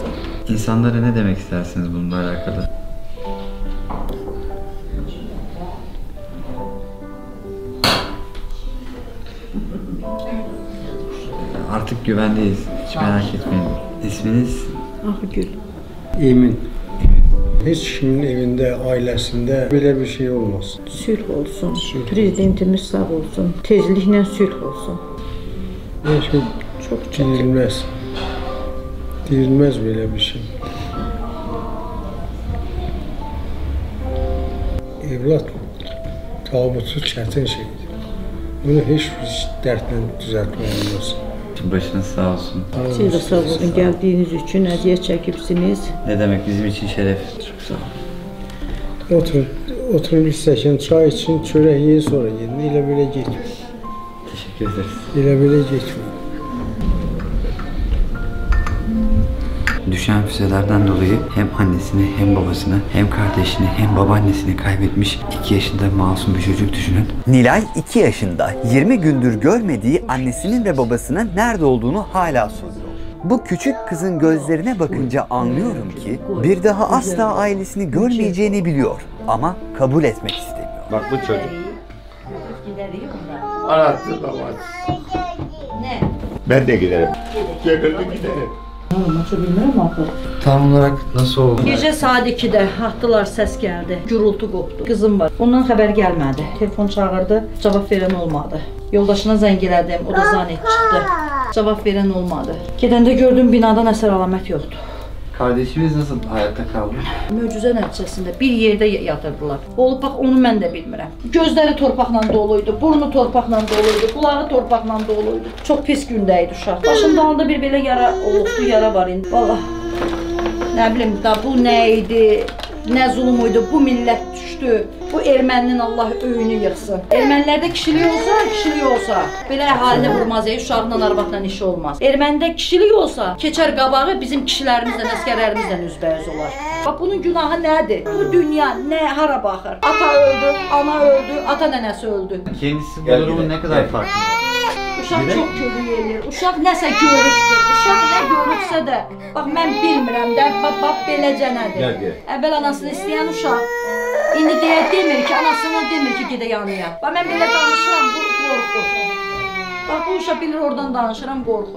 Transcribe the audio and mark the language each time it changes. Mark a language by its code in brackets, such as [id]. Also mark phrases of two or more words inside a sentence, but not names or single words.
[tr] İnsanlara ne demek istersiniz bununla alakalı? Artık güvendeyiz. Hiç merak etmeyin. İsminiz? Ahgül. Emin. [az] Heç kimin evində, ailəsində belə bir şey olmasın. Sülh olsun. Prezidentimiz sağ olsun. Tezliklə sülh olsun. Heç kim Çok deyilməz. Deyilməz belə bir şey. Evlat tabutu çətin şeydir. Bunu heç bir dərdlə düzəltmək olmaz. Başınız sağ olsun. [tr] Siz de sağ olun. Geldiğiniz için [az] əziyyət çəkibsiniz. [tr] Ne demek bizim için şeref. Çok sağ olun. [az] Oturun bir stəkan çay için, çörək yeyin sonra yedin. Elə belə getmir. [tr] Teşekkür ederiz. [az] Elə belə getmir. [tr] Düşen füzelerden dolayı hem annesini hem babasını hem kardeşini hem babaannesini kaybetmiş 2 yaşında masum bir çocuk düşünün. Nilay 2 yaşında 20 gündür görmediği annesinin ve babasının nerede olduğunu hala soruyor. Bu küçük kızın gözlerine bakınca anlıyorum ki bir daha asla ailesini görmeyeceğini biliyor ama kabul etmek istemiyor. Bak bu çocuk. Arattı babası. Ne? Ben de giderim. Yakında giderim. Tam olarak nasıl oldu? [az] Gecə saat 2-də atdılar, səs gəldi. Gürültü qopdu. Qızım var. Ondan xəbər gəlmədi. Telefon çağırdı, cavab verən olmadı. Yoldaşına zəng elədim, o da zannet çıxdı. Cavab verən olmadı. Gedəndə gördüm binadan əsər əlamət yoxdur. [tr] Kardeşimiz nasıl hayatta kaldı? [az] Möcüzə nəticəsində bir yerdə yatırdılar. Olub bax onu mən də bilmirəm. Gözləri torpaqla doluydu, burnu torpaqla doluydu, qulağı torpaqla doluydu. Çox pis gündə idi uşaq. Başımda halda bir belə yara olubdu, yara var indi. Vallahi nə bilim da bu nə idi? Nə zulüm idi? Bu millət düşdü. Bu erməninin Allah öyünü yıxsın. Ermənilərdə kişilik olsa, belə əhalini vurmaz, uşaqla, arvadla işi olmaz. Ermənidə kişilik olsa, keçər qabağı bizim kişilərimizlə, əskərlərimizlə üzbəüz olar. Bax bunun günahı nədir? Bu dünya nə hara baxır? Ata öldü, ana öldü, ata nənəsi öldü. [tr] Kendisi bu durumun ne kadar farkında? [az] Uşaq çox kömək eləyir. Uşaq nəsə görübdür. Uşaq nə görübsə də, bax mən bilmirəm də, bax beləcə nədir. Əvvəl anasını istəyən uşaq indi demir ki, anasına demir ki, gedə yanıya. Bax mən belə danışıram, bu qorxur. Bax bu uşaq bilir oradan danışıram, qorxur.